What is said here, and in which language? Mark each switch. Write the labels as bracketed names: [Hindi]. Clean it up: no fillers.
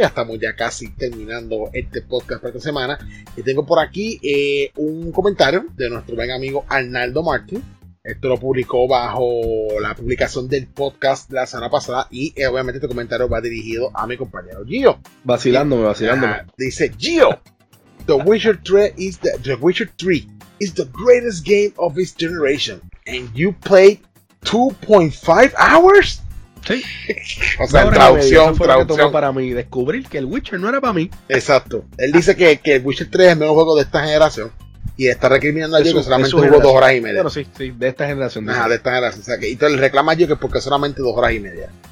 [Spanish] Ya estamos ya casi terminando este podcast para esta semana. Y tengo por aquí un comentario de nuestro buen amigo Arnaldo Martín. Esto lo publicó bajo la publicación del podcast la semana pasada. Y obviamente este comentario va dirigido a mi compañero Gio. Vacilándome, vacilándome. Dice, Gio, [English] The Witcher 3 is the Witcher 3 is the greatest game of its generation. And you played 2.5 hours? [Spanish] Sí. O sea, no, traducción, fue traducción. Lo que tomó para mí, descubrir que el Witcher no era para mí. Exacto. Él dice que el Witcher 3 es el mejor juego de esta generación. Y está recriminando a Gio que solamente jugó generación. 2 horas y media. Bueno, sí, de esta generación. Ajá, de esta generación. O sea, que, y entonces le reclama a Gio que porque solamente 2 horas y media.